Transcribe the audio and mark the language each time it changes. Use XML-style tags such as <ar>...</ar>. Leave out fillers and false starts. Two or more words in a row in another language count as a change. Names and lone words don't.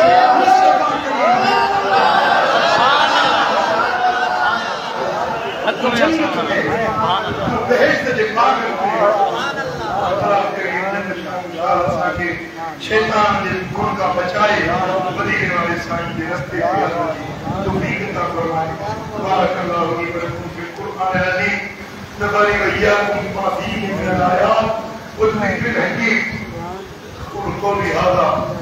<sd>बहिश्त जे बाग़ में शैतान जे गुण का बचाए, मदीने वाले साईं जे रस्ते ते हलण जी तौफ़ीक़ अता फरमाए।</sd> <ar>بارك الله لي ولكم في القرآن العظيم ونفعني وإياكم بما فيه من الآيات والذكر الحكيم. قل قولي هذا</ar>